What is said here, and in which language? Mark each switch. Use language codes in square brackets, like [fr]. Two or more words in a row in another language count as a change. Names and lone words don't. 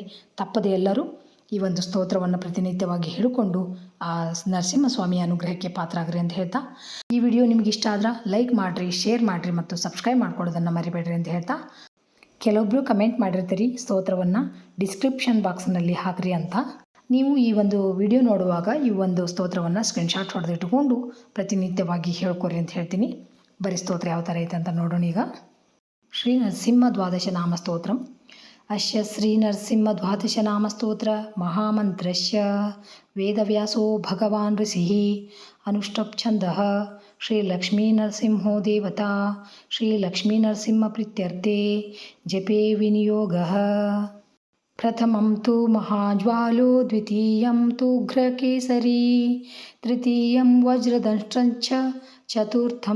[kn] ತಪ್ಪದೆ ಎಲ್ಲರೂ ಈ ಒಂದು ಸ್ತೋತ್ರವನ್ನು ಪ್ರತಿನಿತ್ಯವಾಗಿ ಹೇಳಿಕೊಂಡು ಆ ನರಸಿಂಹಸ್ವಾಮಿಯ ಅನುಗ್ರಹಕ್ಕೆ ಪಾತ್ರ ಆಗ್ರಿ ಅಂತ ಹೇಳ್ತಾ, ಈ ವಿಡಿಯೋ ನಿಮಗೆ ಇಷ್ಟ ಆದ್ರೆ ಲೈಕ್ ಮಾಡಿರಿ, ಶೇರ್ ಮಾಡಿರಿ ಮತ್ತು ಸಬ್ಸ್ಕ್ರೈಬ್ ಮಾಡ್ಕೊಳ್ಳೋದನ್ನು ಮರಿಬೇಡ್ರಿ ಅಂತ ಹೇಳ್ತಾ, ಕೆಲವೊಬ್ಬರು ಕಮೆಂಟ್ ಮಾಡಿರ್ತೀರಿ ಸ್ತೋತ್ರವನ್ನು [en] description boxನಲ್ಲಿ [kn] ಹಾಕ್ರಿ ಅಂತ. ನೀವು ಈ ಒಂದು ವಿಡಿಯೋ ನೋಡುವಾಗ ಈ ಒಂದು ಸ್ತೋತ್ರವನ್ನು ಸ್ಕ್ರೀನ್ಶಾಟ್ ಹೊಡೆದಿಟ್ಟುಕೊಂಡು ಪ್ರತಿನಿತ್ಯವಾಗಿ ಹೇಳ್ಕೊರಿ ಅಂತ ಹೇಳ್ತೀನಿ. ಬರೀ ಸ್ತೋತ್ರ ಯಾವ ಥರ ಐತೆ ಅಂತ ನೋಡೋಣ ಈಗ. ಶ್ರೀ ನರಸಿಂಹ ದ್ವಾದಶ ನಾಮ ಸ್ತೋತ್ರ. [sa] ಅಶ್ಯ ಶ್ರೀ ನರಸಿಂಹ ದ್ವಾದಶ ನಾಮ ಸ್ತೋತ್ರ ಮಹಾಮಂತ್ರಸ್ಯ ವೇದವ್ಯಾಸೋ ಭಗವಾನ್ ಋಷಿಃ ಅನುಷ್ಟಪ್ ಛಂದಃ ಶ್ರೀ ಲಕ್ಷ್ಮೀ ನರಸಿಂಹೋ ದೇವತಾ ಶ್ರೀ ಲಕ್ಷ್ಮೀ ನರಸಿಂಹ ಪ್ರೀತ್ಯರ್ಥೆ ಜಪೇ ವಿನಿಯೋಗಃ. ಪ್ರಥಮಂ ತು ಮಹಾಜ್ವಾಲೋ ದ್ವಿತೀಯಂ ತು ಉಗ್ರಕೇಸರಿ ತೃತೀಯಂ ವಜ್ರದಂಶ್ಚ ಚತುರ್ಥಂ